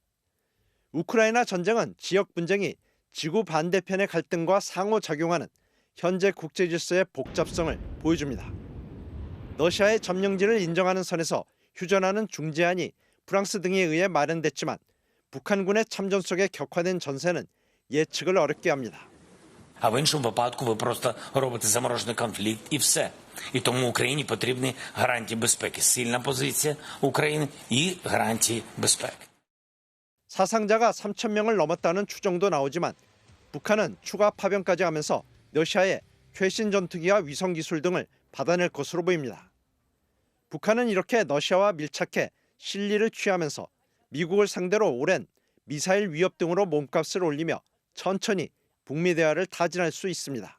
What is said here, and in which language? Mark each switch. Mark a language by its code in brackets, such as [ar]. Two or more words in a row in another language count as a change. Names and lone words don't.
[ko] 우크라이나 전쟁은 지역 분쟁이 지구 반대편의 갈등과 상호작용하는 현재 국제 질서의 복잡성을 보여줍니다. 러시아의 점령지를 인정하는 선에서 휴전하는 중재안이 프랑스 등에 의해 마련됐지만 북한군의 참전 속에 격화된 전세는 예측을 어렵게 합니다. [uk] А в іншому випадку ви просто робите заморожений конфлікт і все. І тому Україні потрібні гарантії безпеки. Сильна позиція України і гарантії безпеки. [ko] 사상자가 3,000명을 넘었다는 추정도 나오지만 북한은 추가 파병까지 하면서 러시아의 최신 전투기와 위성 기술 등을 받아낼 것으로 보입니다. 북한은 이렇게 러시아와 밀착해 실리를 취하면서 미국을 상대로 오랜 미사일 위협 등으로 몸값을 올리며 천천히 북미 대화를 타진할 수 있습니다.